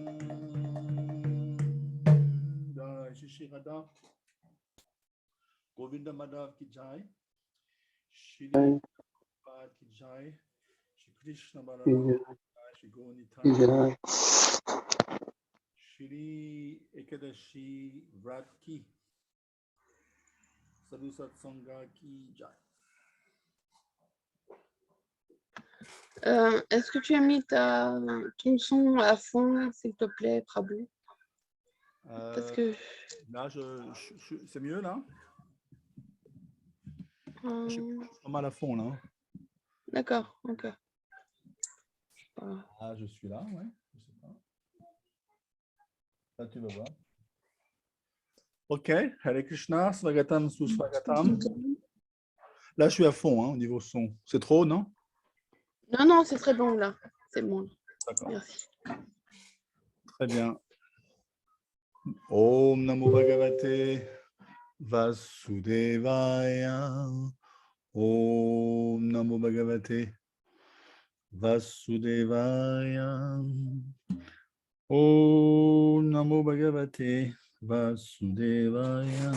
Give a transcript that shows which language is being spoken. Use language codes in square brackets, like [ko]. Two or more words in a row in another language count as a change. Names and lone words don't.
[hi] जय श्री राधा गोविंद माधव की जय, श्री प्रभुपाद की जय, श्री कृष्ण बलराम की जय, श्री गौरनिताई, श्री एकादशी व्रत की, साधु सत्संग की जय. [fr] Est-ce que tu as mis ton son à fond, s'il te plaît, Prabhu? Parce que... Là, c'est mieux là? Je suis pas mal à fond là. D'accord, ok. Ah, je suis là, ouais. Je sais pas. Là, tu vas voir. Ok, Hare Krishna, [sa] स्वागतम्, सुस्वागतम्. [fr] Là, je suis à fond au niveau son. C'est trop, non? Non, non, c'est très bon là. C'est bon. D'accord. Merci. Très bien. [sa] ॐ नमो भगवते वासुदेवाय. ॐ नमो भगवते वासुदेवाय. ॐ नमो भगवते वासुदेवाय.